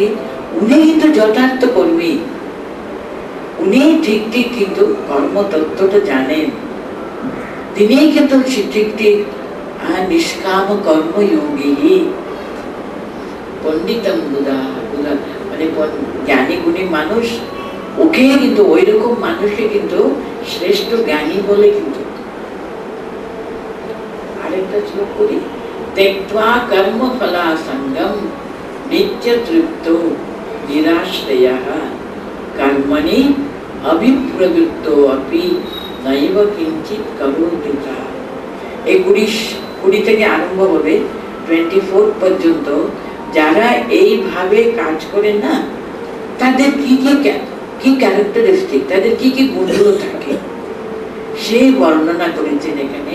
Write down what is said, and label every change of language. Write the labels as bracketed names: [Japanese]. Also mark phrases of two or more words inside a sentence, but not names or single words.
[Bangla] উনি কিন্তু যথার্থ কর্মী, উনি ঠিক কিন্তু কর্মতত্ত্বটা জানেন, তিনি কিন্তু ঠিক নিষ্কাম কর্মযোগী। [Sanskrit] পণ্ডিতম বুধা [Bangla] মানে জ্ঞানী গুণী মানুষ, ওকে কিন্তু ওই রকম মানুষকে কিন্তু শ্রেষ্ঠ জ্ঞানী বলে। কিন্তু আরেকটা শ্লোক করি, [Sanskrit] त्यक्त्वा कर्म फलासंगम नित्य तृप्तो निराश्रयः कर्मणि अभिप्रवृत्तो अपि नैव किंचित करोति। [Bangla] এই 20 থেকে আরম্ভ হবে 24 পর্যন্ত যারা এইভাবে কাজ করেন না, তাদের কি ক্যারেক্টারিস্টিক, তাদের কি গুণগুলো থাকে, সেই বর্ণনা করেছেন এখানে।